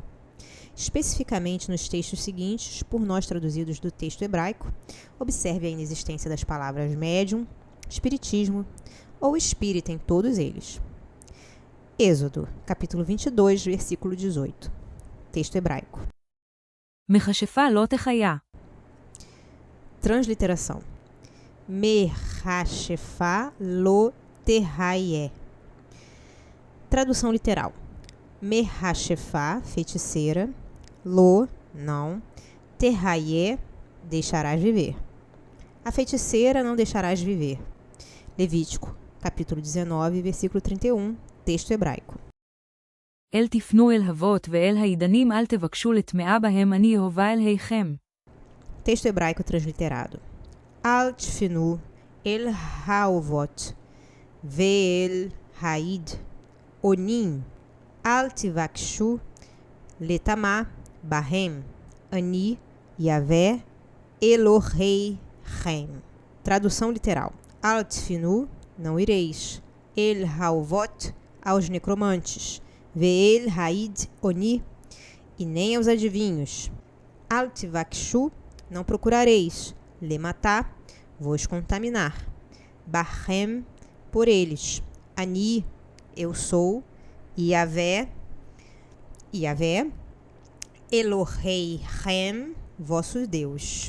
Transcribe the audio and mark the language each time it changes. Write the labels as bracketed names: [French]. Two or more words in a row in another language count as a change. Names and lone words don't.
[Portuguese] Especificamente nos textos seguintes, por nós traduzidos do texto hebraico, observe a inexistência das palavras médium, espiritismo ou espírita em todos eles. Êxodo, capítulo 22, versículo 18. Texto hebraico. [Hebrew] מכשפה לא תחיה. Transliteração. מכשפה לא תחיה. [Portuguese] Tradução literal. Mehashefá, feiticeira. Lo, não. Terraie, deixarás viver. A feiticeira não deixarás viver. Levítico, capítulo 19, versículo 31. Texto hebraico. [Hebrew] אל תפנו אל אבות ואל העידנים אל תבקשו לטמאה בהם אני יהוה אלוהיכם. [Portuguese] Texto hebraico transliterado. [Hebrew] אל תפנו אל האבות ואל הידעונים אל תבקשו לטמאה בהם אני יהוה אלהיכם. [Portuguese] Tradução literal. [Hebrew] אל תפנו, [Portuguese] não ireis. [Hebrew] אל האבות, [Portuguese] aos necromantes. [Hebrew] ואל הידעוני, [Portuguese] e nem aos adivinhos. [Hebrew] אל תבקשו, [Portuguese] não procurareis. Lematá, vos contaminar. Bahem, por eles. Ani, eu sou. Yavé, Eloheihem, vosso Deus.